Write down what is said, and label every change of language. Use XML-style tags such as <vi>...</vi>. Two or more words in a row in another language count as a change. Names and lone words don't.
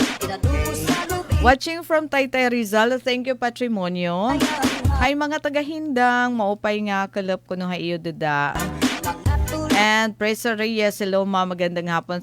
<en>Watching from Taytay Rizal, thank you patrimonyo.</en> <war>Hay mga taga-Hindang, maupay nga kalap ko no hayo dada.</war> <tl>And Presa Reyes, hello ma, magandang hapon.</tl>